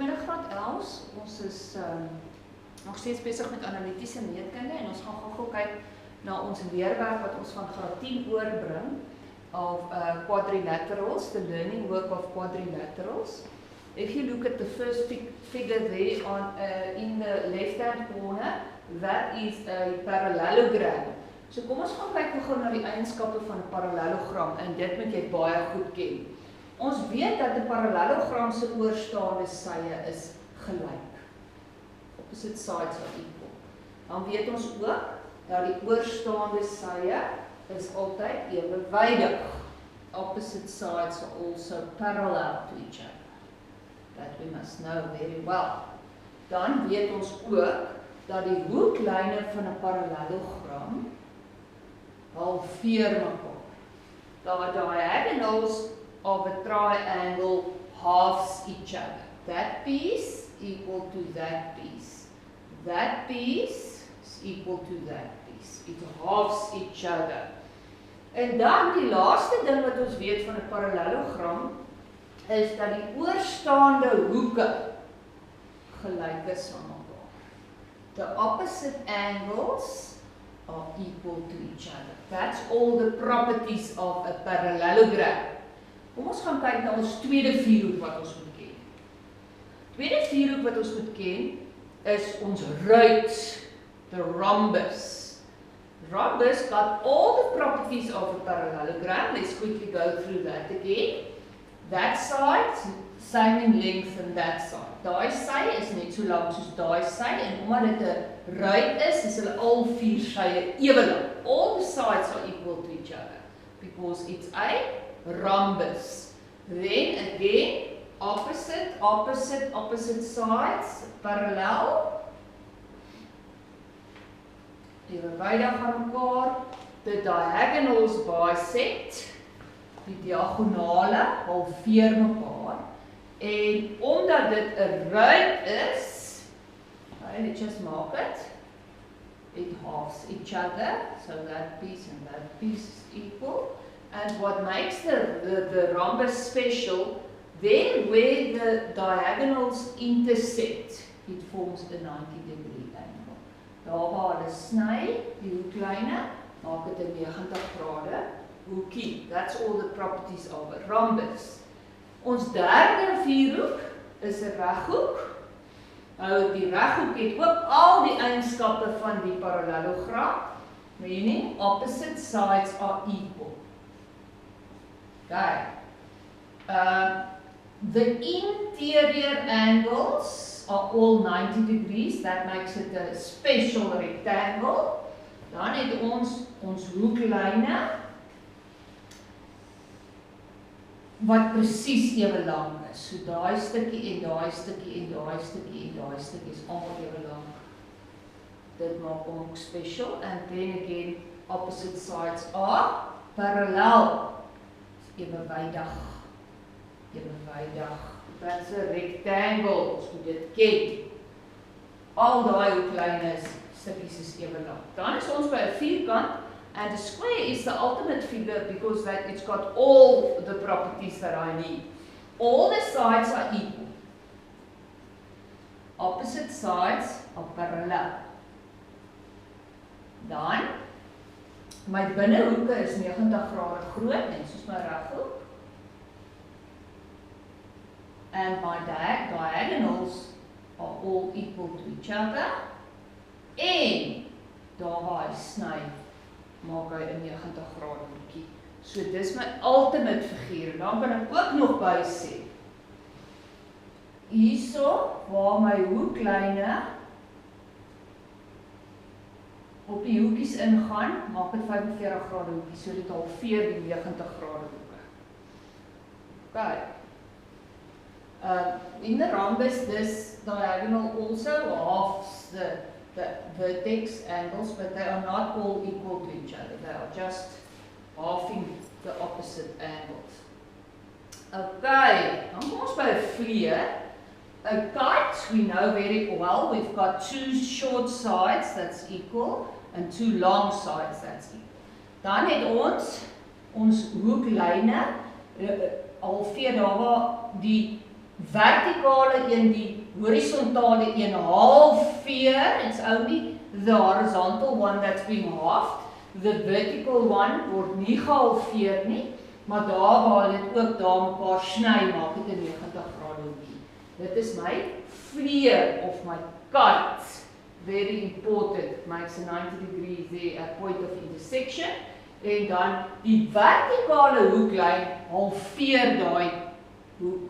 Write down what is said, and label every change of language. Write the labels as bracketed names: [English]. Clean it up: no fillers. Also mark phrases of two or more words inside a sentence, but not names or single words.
[Afrikaans] graad 11. Ons is nog steeds besig met analitiese meetkunde en ons gaan gou kyk na ons leerwerk wat ons van graad 10 oorbring of quadrilaterals, [English] the learning work of quadrilaterals. If you look at the first figure there on in the left-hand corner, that is a parallelogram. [Afrikaans] So kom ons gaan kyk gou na die eienskappe van 'n parallelogram en dit moet jy baie goed ken. Ons weet dat 'n parallelogram se oorstaande sye is gelyk. Opposite sides are equal. Dan weet ons ook dat die oorstaande sye is altyd ewenwydig. [English] Opposite sides are also parallel to each other. That we must know very well. Dan weet ons ook dat die hoeklyne van 'n parallelogram halveer mekaar. The diagonals of a triangle halves each other. That piece equal to that piece. That piece is equal to that piece. It halves each other. [Afrikaans] En dan die laaste ding wat ons weet van 'n parallelogram is dat die oorstaande hoeke gelyk is aan mekaar. [English] The opposite angles are equal to each other. That's all the properties of a parallelogram. [Afrikaans] Kom ons gaan kyk na ons tweede vierhoek wat ons moet ken. Tweede vierhoek wat ons moet ken is ons ruit, [English] the rhombus. Rhombus got all the properties of a parallelogram. Let's quickly go through that again. That side, same in length than that side. [Afrikaans] Daai sy is net so lank soos daai sy en omdat dit 'n ruit is hulle al vier sye ewe lank. [English] All the sides are equal to each other because it's a rhombus. Then again, opposite sides, parallel. [Afrikaans] Ewenwydig aan mekaar. [English] The diagonals bisect. [Afrikaans] Die diagonale halveer mekaar. En omdat dit 'n ruit is, [English] let's just mark it halves each other, so that piece and that piece is equal. And what makes the rhombus special, then where the diagonals intersect, it forms a 90-degree angle. [Afrikaans] Daar waar hulle sny, die hoeklyne, maak dit 'n 90 grade hoekie. [English] That's all the properties of a rhombus. [Afrikaans] Ons derde vierhoek is 'n reghoek. Nou die reghoek het ook al die eienskappe van die parallelogram, [English] meaning opposite sides are equal. Okay. The interior angles are all 90 degrees. That makes it a special rectangle. [Afrikaans] Dan het ons hoeklyne wat presies ewe lank is. So daai stukkie en daai stukkie en daai stukkie en daai stukkie is almal ewe lank. Dit maak hom ook special. [English] And then again, opposite sides are parallel. Ewenwydig. That's a rectangle. [Afrikaans] Ons moet dit ken. Al daai hoeklyne stukkies is ewe lank. Dan is ons by 'n vierkant. [English] And a square is the ultimate figure because it's got all the properties that I need. All the sides are equal. Opposite sides are parallel. [Afrikaans] Dan, my binnehoeke is 90 grade groot, net soos my reghoek. [English] And my diagonals are all equal to each other. [Afrikaans] En daar waar hy sny, maak hy 'n 90 grade hoekie. So dis my ultimate figuur. Dan kan ek ook nog by sê. Hierso waar my hoeklyne op die hoekies ingaan, maak dit 45 grade hoekie. So dit halveer die 90 grade hoeke. [English] Okay. In the rhombus, this diagonal also halves the vertex angles, but they are not all equal to each other. They are just halving the opposite angles. [Afrikaans] Okay, dan kom ons by 'n vlieg. [English] A kite, we know very well, we've got two short sides, that's equal, and two long sides, that's equal. [Afrikaans] Dan het ons hoeklyne, halveer daar waar die vertikale een die horizontale een halveer. [English] It's only the horizontal one that's being halved. The vertical one [Afrikaans] word nie gehalveer nie, maar daar waar dit ook daar mekaar sny, maak dit 'n 90 grade hoekie. Dit is my vleer of my cut. [English] Very important, makes a 90 degrees there at point of intersection. [Afrikaans] En dan die vertikale hoeklyn halveer daai hoek.